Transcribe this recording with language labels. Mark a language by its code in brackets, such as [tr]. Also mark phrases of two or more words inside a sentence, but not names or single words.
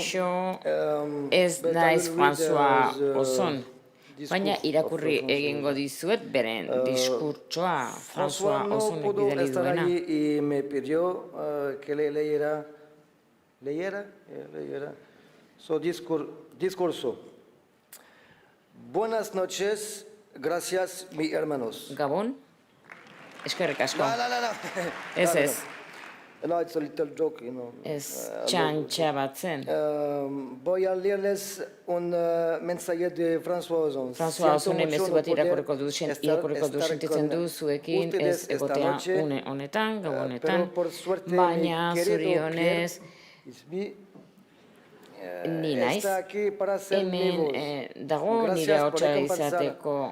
[eu] Kaixo, ez naiz François Ozon, baina irakurri egingo dizuet beren diskurtsoa François Ozonek bidali duena. [es] Y me pidió que le leyera su discurso. Buenas noches, gracias, mis hermanos. [eu] Gabon? Eskerrik asko. Ez. [en] No, it's a little joke, you know. [eu] Ez txantxa bat zen. [es] Voy a leerles un mensaje de François Ozon. [eu] François Ozonen mezu bat irakurriko du sentitzen du zuekin ez egotea une honetan, gabonetan, baina zorionez ni naiz, hemen dago nire hotza izateko.